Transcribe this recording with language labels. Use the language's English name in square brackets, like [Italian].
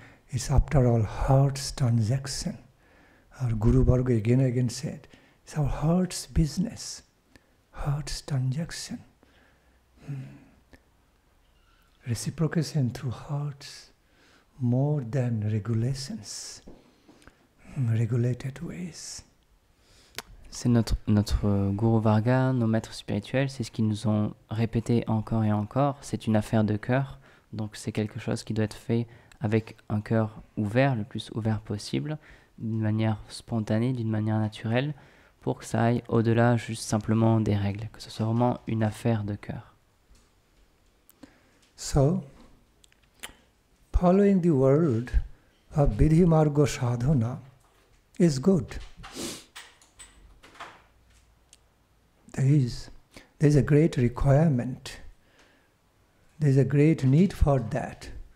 [English] It's after all heart's transaction. Our Guru Varga again and again said, it's our heart's business, heart's transaction. Reciprocation through hearts more than regulations, regulated ways. [French] C'est notre Guru Varga, nos maîtres spirituels, c'est ce qu'ils nous ont répété encore et encore. C'est une affaire de cœur, donc c'est quelque chose qui doit être fait avec un cœur ouvert, le plus ouvert possible, d'une manière spontanée, d'une manière naturelle, pour que ça aille au-delà juste simplement des règles, que ce soit vraiment une affaire de cœur. [English] So, following the word of Vidhi Marga Sadhana is good. There is a great requirement. There is a great need for that.